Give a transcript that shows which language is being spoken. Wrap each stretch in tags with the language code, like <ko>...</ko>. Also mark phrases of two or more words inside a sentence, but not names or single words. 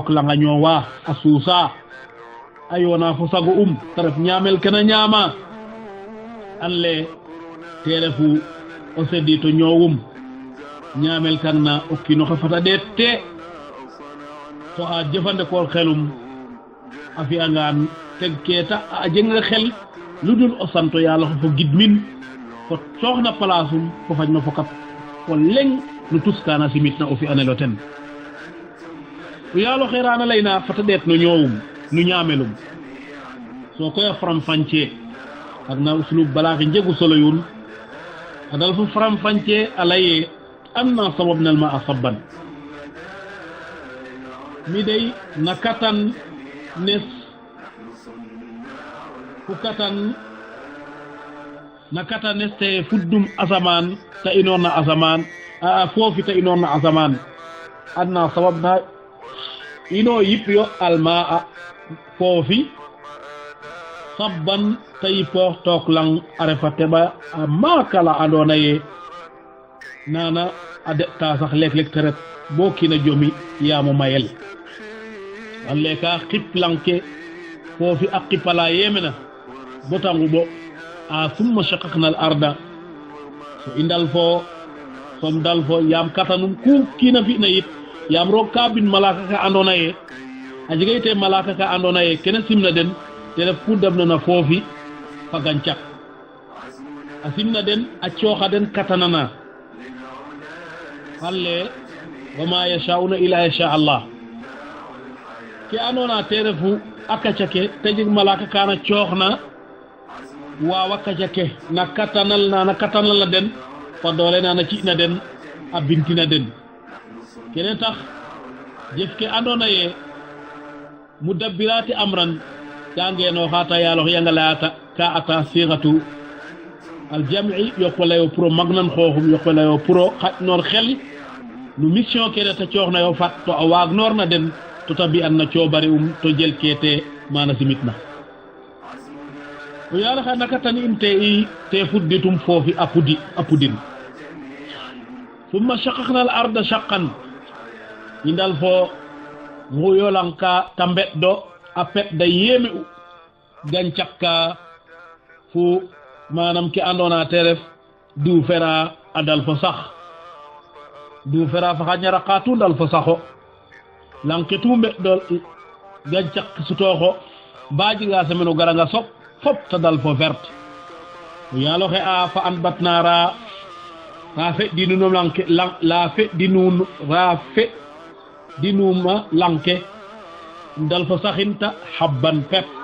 <srr>langa ñoowa a suusa a yoona fo sago ta ref ñaamel kena ñaama an le te refu o seddi to ñoowum ñaamel kan na o kiino xe fata ɗeet te to a jëfandikoor xelum a fi'angaan teg keeta a jega xel lu dul o santo yàlla fo gidmin fo cooxna place um fo fañ no fokat fo leŋ no tus kaana simitna o fi'anel o ten o yaalo xeraana layna fata ɗeet no ñoowum no ñaamelum so koy a faram fànce ak na uslub balaaxi njegu solo yun a dal fo faram fànce a laye</srr> <ar>أنا صببنا الماء صبا</ar> <srr>mi day na katan nes fu katan na katan nes te fuddum asamaan ta inoorna asamaan foofi ta inoorna asamaan</srr> <ar>أنا صببنا</ar> <srr>ino yip yo</srr> <ar>الماء</ar> <srr>foofi sabban ta yipoox took lang a refa teɓa a maakala andoona ye nana a deɓta sax leeg-leeg te ret bo kiina jomi yaamo mayel walle ka xip lang ke foofi a qipala yemena bota nguɓo a</srr> <ar>ثم شققنا الأرض</ar> <srr>so i ndal fo som dal fo yaam katanum ku kiina fi'na yit yaam roog ka bin malaka ka andoona ye a jega ite malaka ka andoona ye kene simna den te ref ku dabnona foofi fa gancak a simna den a cooxa den katanana halle</srr> <ar>وما يشاؤون إلا يشاء الله</ar> <srr>ke andoona te refu a kaca ke te jeg malaka kana cooxna waawa kaca ke na katanal na den fa doole na ci'na den a bintina den kene tax jef ke andoona ye</srr> <ar>مدبرات أمرا</ar> <srr>ka ngeenooxa ta yaalox yanga layata ka ata</srr> <ar>صيغة الجمع</ar> <srr>yoqwalayo pour o magnan xooxum yoqwalayo pour o xaƴnoor xel no mission kene ta cooxnayo fat to a waagnoor na den to ta mbi'an na coobare to jel keete mana simitna o yaala xa nakatani in te fudditum foofi a pudin</srr> <ar>ثم شققنا الأرض شقا</ar> <srr>i ndal fo nguyolang ka ta mbeɗɗo a peɗda yeeme u gancak ka fu manam ke andona te ref duufera a dal fo sax duufera fa xa ñaraka tu ndal fo saxo lang ke tu mbeɗɗo gancak sutooxo ba jega semaine o garanga soɓ fop ta dal fo verte o yaaloxe a fa an batnara ra feɗɗinum langke la feɗɗinum ra feɗɗinuma langke dal fo saxinta habban pep</srr>